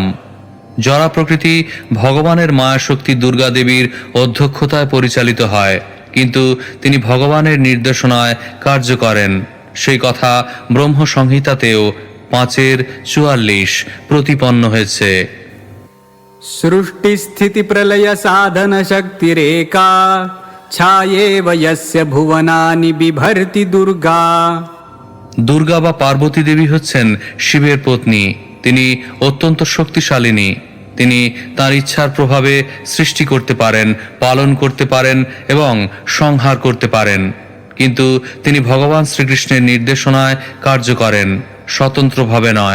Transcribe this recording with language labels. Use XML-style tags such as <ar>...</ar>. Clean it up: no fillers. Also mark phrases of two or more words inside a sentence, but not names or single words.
<bn>জড়া প্রকৃতি ভগবানের মায়াশক্তি দুর্গা দেবীর অধ্যক্ষতায় পরিচালিত হয়, কিন্তু তিনি ভগবানের নির্দেশনায় কার্য করেন। সেই কথা ব্রহ্ম সংহিতাতেও 5:44 প্রতিপন্ন হয়েছে।</bn> <sa>सृष्टिस्थिति प्रलय साधन शक्तिरेका छायेव यस्य भुवनानि बिभर्ति दुर्गा।</sa> <bn>দুর্গা বা পার্বতী দেবী হচ্ছেন শিবের পত্নী। তিনি অত্যন্ত শক্তিশালিনী। তিনি তার ইচ্ছার প্রভাবে সৃষ্টি করতে পারেন, পালন করতে পারেন এবং সংহার করতে পারেন, কিন্তু তিনি ভগবান শ্রীকৃষ্ণের নির্দেশনায় কার্য করেন, স্বতন্ত্রভাবে নয়।</bn>